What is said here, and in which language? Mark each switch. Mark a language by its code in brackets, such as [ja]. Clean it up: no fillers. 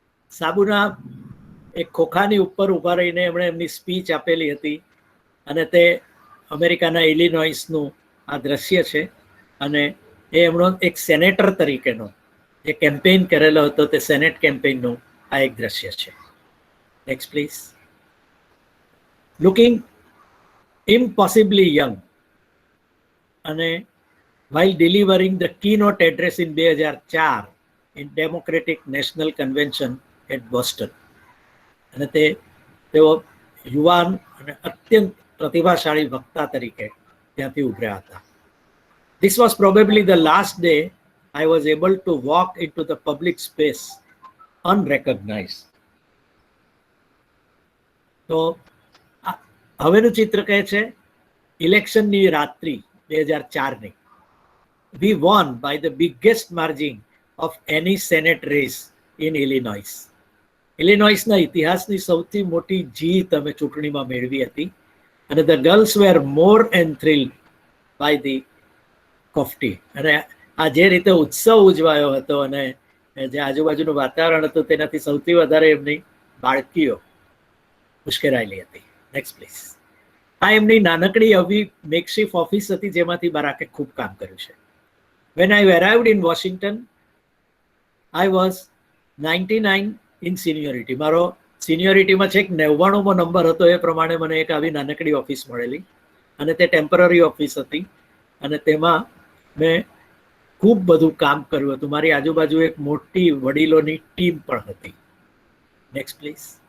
[gu] સાબુના એક ખોખાની ઉપર ઊભા રહીને એમણે એમની સ્પીચ આપેલી હતી અને તે અમેરિકાના ઇલિનોઇસનું આ દ્રશ્ય છે અને એ એમનો એક સેનેટર તરીકેનો જે કેમ્પેઇન કરેલો હતો તે સેનેટ કેમ્પેઇનનું આ એક દ્રશ્ય છે. [en] Next please. Looking impossibly young [gu] અને [en] while delivering the keynote address in 2004 in Democratic National Convention at Boston. [gu] અને તેઓ યુવાન અને અત્યંત પ્રતિભાશાળી વક્તા તરીકે ત્યાંથી ઉભર્યા હતા. [en] This was probably the last day I was able to walk into the public space unrecognized. [gu] તો હવેનું ચિત્ર કહે છે ઇલેક્શનની રાત્રિ 2004ની. [en] We won by the biggest margin of any Senate race in Illinois. [gu] ઇલિનોઇસના ઇતિહાસની સૌથી મોટી જીત અમે ચૂંટણીમાં મેળવી હતી અને [en] the girls were more enthralled by the કોફટી. [gu] અને આ જે રીતે ઉત્સવ ઉજવાયો હતો અને જે આજુબાજુનું વાતાવરણ હતું તેનાથી સૌથી વધારે એમની બાળકીઓ ઉશ્કેરાયેલી હતી. [en] Next please. [gu] આ એમની નાનકડી આવી મેકશિફ્ટ ઓફિસ હતી જેમાંથી બરાકે ખૂબ કામ કર્યું છે. [en] When I arrived in Washington, I was 99 in seniority. [gu] મારો સિનિયોરિટીમાં છેક 99મો નંબર હતો. એ પ્રમાણે મને એક આવી નાનકડી ઓફિસ મળેલી અને તે ટેમ્પરરી ઓફિસ હતી અને તેમાં મેં ખૂબ બધું કામ કર્યું હતું. મારી આજુબાજુ એક મોટી વડીલોની ટીમ પણ હતી. [en] Next please.